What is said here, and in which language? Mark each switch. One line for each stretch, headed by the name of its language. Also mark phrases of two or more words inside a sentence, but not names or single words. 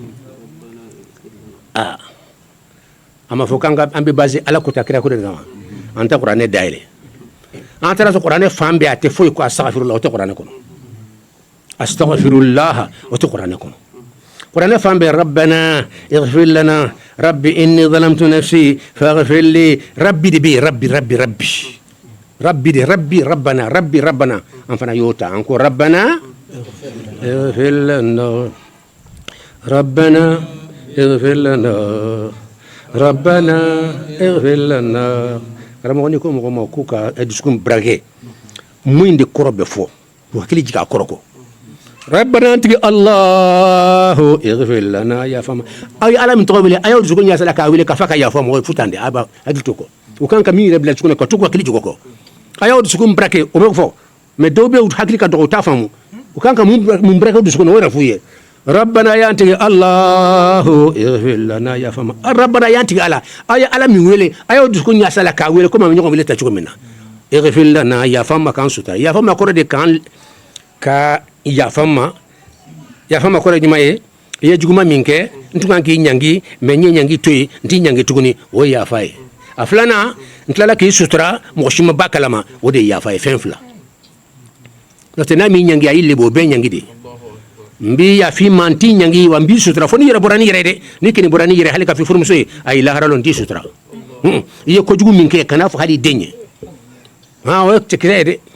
Bambara: a ma fɔ k'an bɛ base ala kota kira ko de kama an tɛ kuranɛ dayɛlɛ an taara sɔrɔ kuranɛ fan bɛɛ a tɛ foyi ko astaghfirullah o tɛ kuranɛ kɔnɔ astaghfirullah o tɛ kuranɛ kɔnɔ kuranɛ fan bɛɛ
Arabic: ربنا اغفر لنا ربي إني ظلمت نفسي فاغفر لي ربي
Bambara: de bɛ yen rabbi de rabbana an fana y'o ta an ko
Arabic: ربنا اغفر لنا ربنا اغفر لنا ربنا اغفر لنا
Bambara: karamɔgɔ ni ko mɔgɔ ma k'u ka dusukun barakɛ mun de kɔrɔ bɛ fɔ u hakili jigin a kɔrɔ kɔ rabbana tigi
Arabic: الله اغفر لنا
Bambara: yafa ma aw ye ala min tɔgɔ wele a y'aw dusukun ɲasala k'a wele k'a fɔ ka yafa mɔgɔ ye futan de a b'a hakili to kɔ u kan ka min yɛrɛ bila dusukun na ka to k'u hakili jigin o kɔ a y'aw dusukun barakɛ o bɛ fɔ mais dɔw bɛ yen hakili ka dɔgɔ u t'a faamu u kan ka mun barakɛ dusukun na o yɛrɛ f'u ye rabbana yantigi
Arabic: الله اغفر لنا
Bambara: yafa ma rabbana yantigi ala aw ye ala min wele a y'aw dusukun ɲasala k'a wele komi a bɛ ɲɔgɔn wele ta cogo min na
Arabic: اغفر لنا
Bambara: yafa ma k'an sutura yafa ma kɔrɔ de ka yafa ma kɔrɔ juma ye i ye juguma min kɛ n tun kan k'i ɲangi mais n ye ɲangi to yen n t'i ɲangi tuguni o ye yafa ye a filanan n tilala k'i sutura mɔgɔ si ma ba kalama o de ye yafa ye fɛn fila n'o tɛ n'a m'i ɲangi a y'i lebu o bɛɛ ɲangi de n b'i yafi ma n t'i ɲangi wa n b'i sutura fo n'i yɛrɛ bɔra n'i yɛrɛ dɛ n'i kɛni bɔra n'i yɛrɛ hali ka fi furumuso ye a y'i lahara lɔ n t'i sutura i ye kojugu min kɛ kan'a fɔ hali i den ye o tɛ kira ye dɛ